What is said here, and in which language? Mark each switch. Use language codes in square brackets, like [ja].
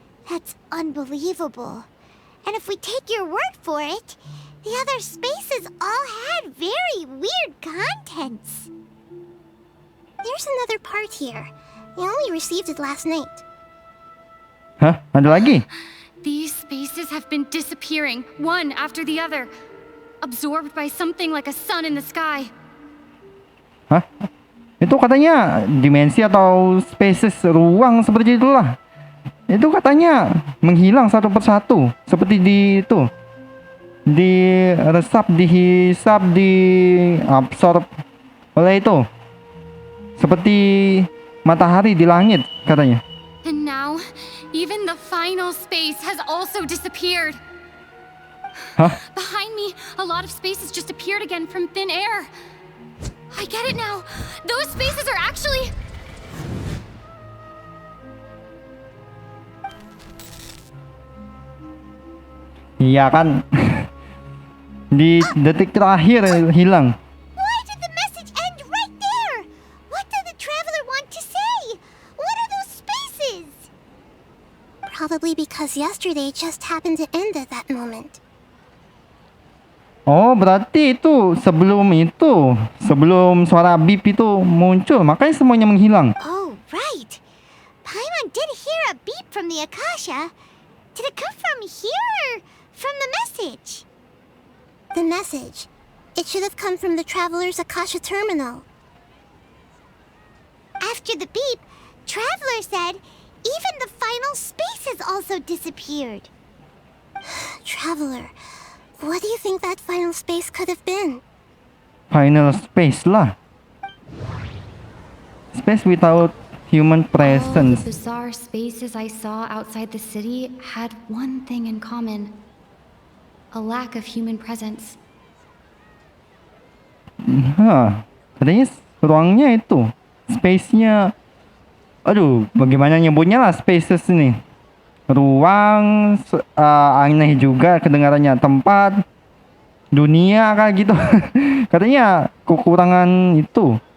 [en] That's unbelievable. And if we take your word for it, the other spaces all had very weird contents. There's another part here. I only received it last night. [id] Hah? Ada lagi? [en] These spaces have been disappearing, one after the other, absorbed by something like a sun in the sky. Hah? [id] Itu katanya dimensi atau spaces ruang seperti itulah. Itu katanya menghilang satu persatu, seperti di itu. Diresap, dihisap, diabsorb oleh itu. Seperti matahari di langit katanya. [en] And now, even the final space has also disappeared. Hah? Behind me, a lot of spaces just appeared again from thin air. I get it now. Those spaces are actually... [id] Iya kan? Di detik terakhir hilang. [en] Why did the message end right there? What did the traveler want to say? What are those spaces? Probably because yesterday just happened to end at that moment. [id] Oh, berarti itu sebelum suara beep itu muncul, makanya semuanya menghilang. [en] Oh, right. Paimon did hear a beep from the Akasha. Did it come from here or from the message? The message. It should have come from the Traveler's Akasha terminal. After the beep, Traveler said even the final space has also disappeared. Traveler, what do you think that final space could have been? Final space lah. Space without human All the presence. bizarre spaces I saw outside the city had one thing in common. A lack of human presence. [id] Hah, katanya ruangnya itu. Space-nya. Aduh, bagaimana nyebutnya lah spaces ini. Ruang, aneh juga kedengarannya. Tempat, dunia kayak gitu. Katanya kekurangan itu.